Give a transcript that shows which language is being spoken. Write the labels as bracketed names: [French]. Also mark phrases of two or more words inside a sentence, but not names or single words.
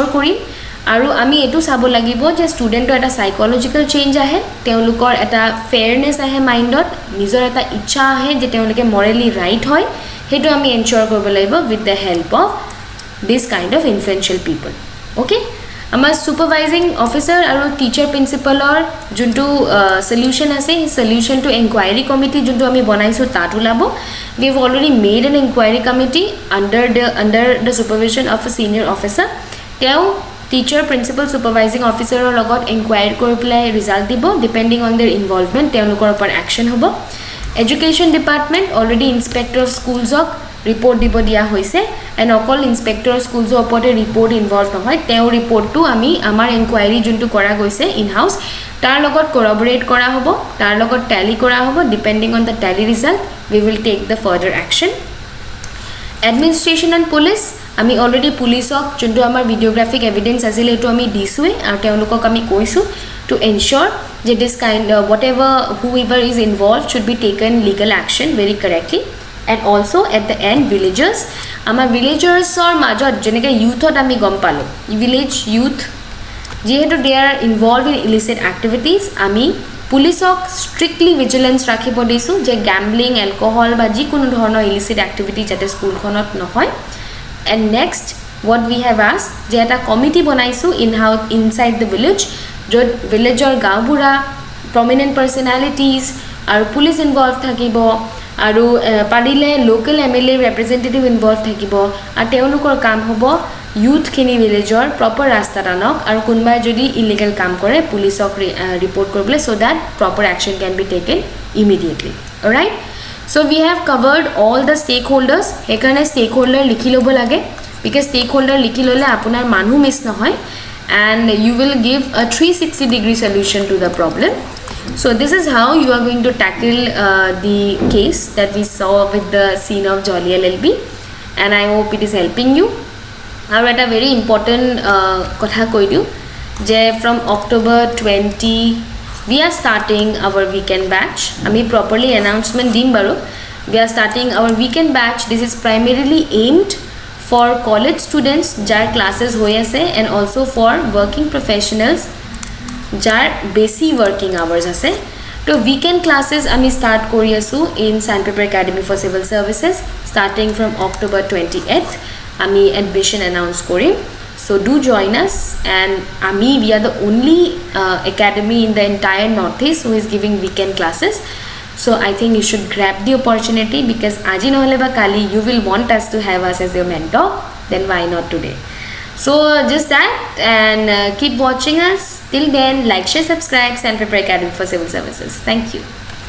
[Assamese] কৰিম আৰু আমি এটো চাব লাগিব যে ষ্টুডেণ্টৰ এটা [English] psychological change [Assamese] আহে তেওঁলোকৰ এটা ফেয়াৰনেছ আহে মাইণ্ডত নিজৰ এটা ইচ্ছা আহে যে তেওঁলোকে [English] morally right [Assamese] হয় সেইটো আমি এনশ্যোৰ কৰিব লাগিব [English] with the help of this kind of influential people okay [Assamese] আমাৰ [English] supervising officer [Assamese] আৰু টিচাৰ প্ৰিন্সিপালৰ যোনটো সলিউশ্যন আছে সেই সলিউশ্যনটো [English] enquiry committee [Assamese] যোনটো আমি বনাইছোঁ তাত ওলাব [English] we have already made an inquiry committee under the supervision of a senior officer [Assamese] তেওঁ [English] teacher principal [Assamese] ছুপাৰভাইজিং অফিচাৰৰ লগত এনকুৱাইৰি কৰি পেলাই ৰিজাল্ট দিব [English] depending on their involvement [Assamese] তেওঁলোকৰ ওপৰত একশ্যন হ'ব [English] education department already [Assamese] ইনস্পেক্টৰ অফ স্কুলছক ৰিপৰ্ট দিব দিয়া হৈছে এণ্ড অকল ইনস্পেক্টৰ স্কুলছৰ ওপৰতে ৰিপৰ্ট ইনভলভ নহয় তেওঁৰ ৰিপৰ্টটো আমি আমাৰ এনকুৱাইৰি যোনটো কৰা গৈছে [English] in house [Assamese] তাৰ লগত কৰবৰেট কৰা হ'ব তাৰ লগত টেলি কৰা হ'ব [English] depending on the tally result we will take the further action administration and police [Assamese] আমি অলৰেডি পুলিচক যোনটো আমাৰ [English] videographic evidence [Assamese] আছিল সেইটো আমি দিছোঁৱে আৰু তেওঁলোকক আমি কৈছোঁ [English] to ensure [Assamese] যে [English] this kind what ever who ever is involve should be taken legal action very correctly and also at the and villagers [Assamese] আমাৰ ভিলেজাৰ্ছৰ মাজত যেনেকৈ ইউথত আমি গম পালোঁ [English] village youth [Assamese] যিহেতু [English] they are involve in illicit activities [Assamese] আমি পুলিচক [English] strictly vigilance [Assamese] ৰাখিব দিছোঁ যে [English] gambling alcohol [Assamese] বা যিকোনো ধৰণৰ [English] illicit activity [Assamese] যাতে স্কুলখনত নহয় [English] and next what we have asked [Assamese] যে এটা কমিটি বনাইছোঁ [English] inside the village [Assamese] য'ত ভিলেজৰ গাঁওবুঢ়া প্ৰমিনেণ্ট পাৰ্চনেলিটিজ আৰু পুলিচ ইনভলভ থাকিব আৰু পাৰিলে [English] local MLA representative involve [Assamese] থাকিব আৰু তেওঁলোকৰ কাম হ'ব ইউথখিনি ভিলেজৰ প্ৰপাৰ ৰাস্তাত আনক আৰু কোনোবাই যদি ইলিগেল কাম কৰে পুলিচক ৰিপৰ্ট কৰিবলৈ [English] so that proper action can be taken immediately right So we have covered all the stakeholders [Assamese] হেকাৰণে stakeholder লিখি ল'ব লাগে because stakeholder লিখি ল'লে আপোনাৰ মানুহ মিছ নহয় [English] and you will give a 360-degree solution to the problem. So this is how you are going to tackle the case that we saw with the scene of Jolly LLB and I hope it is helping you. [Assamese] আৰু এটা [English] very important [Assamese] কথা কৈ দিওঁ যে [English] from October 20 we are starting our weekend batch ami properly announcement [Assamese] দিম বাৰু [English] we are starting our weekend batch this is primarily aimed for college students jar classes [Assamese] হয় আছে [English] and also for working professionals jar basic working hours ase to weekend classes ami start [Assamese] কৰি আছোঁ [English] in Sandpaper Academy for Civil Services starting from October 28th ami admission announce korim. So do join us and we are the only academy in the entire Northeast who is giving weekend classes. So I think you should grab the opportunity because [Assamese] আজি নহ'লে বা কালি [English] you will want us to have us as your mentor, then why not today? So just that and keep watching us. Till then, like, share, subscribe Sandpaper Academy for Civil Services. Thank you.